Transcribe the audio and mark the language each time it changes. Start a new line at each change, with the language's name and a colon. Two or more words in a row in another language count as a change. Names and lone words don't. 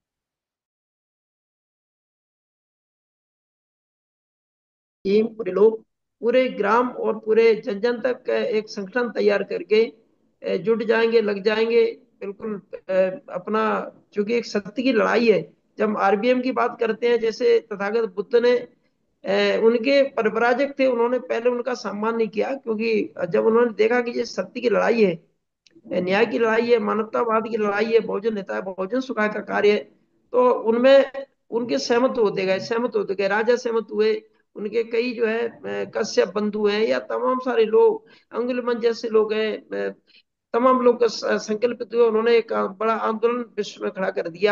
Hindi: टीम, पूरे लोग, पूरे ग्राम और पूरे जन जन तक एक संगठन तैयार करके जुट जाएंगे, लग जाएंगे बिल्कुल अपना, चूंकि एक सत्य की लड़ाई है। जब हम RBM की बात करते हैं, जैसे तथागत बुद्ध ने उनके परिव्राजक थे, उन्होंने पहले उनका सम्मान नहीं किया, क्योंकि जब उन्होंने देखा कि ये सत्य की लड़ाई है, न्याय की लड़ाई है, मानवतावाद की लड़ाई है,
Sanskrit: बहुजन हिताय बहुजन सुखाय
Hindi: का कार्य है, तो उनमें उनके सहमत होते गए, राजा सहमत हुए, उनके कई जो है कश्यप बंधु हैं या तमाम सारे लोग, अंगुलिमन जैसे लोग हैं, तमाम लोग का संकल्पित हुए, उन्होंने एक बड़ा आंदोलन विश्व में खड़ा कर दिया।